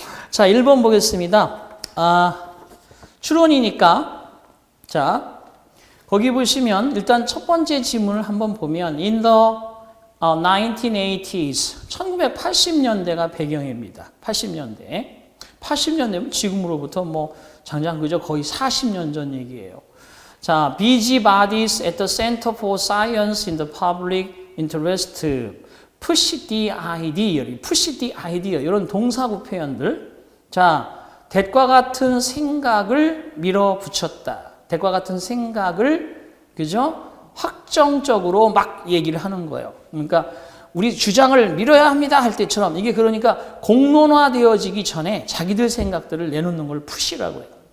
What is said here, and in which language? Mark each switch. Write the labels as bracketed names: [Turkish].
[Korean] 자, 1번 보겠습니다. 추론이니까 자, 거기 보시면 일단 첫 번째 지문을 한번 보면 [English] In the 1980s [Korean] 1980년대가 배경입니다. 80년대면 지금으로부터 뭐 장장 그저 거의 40년 전 얘기예요. [English] 자, busybodies at the Center for Science in the Public Interest push the idea [Korean] 이런 동사구 표현들. 자, that과 같은 생각을 밀어붙였다. that과 같은 생각을 그죠? 확정적으로 막 얘기를 하는 거예요. 그러니까 우리 주장을 밀어야 합니다 할 때처럼 이게 그러니까 공론화되어지기 전에 자기들 생각들을 내놓는 걸 푸시라고 해요.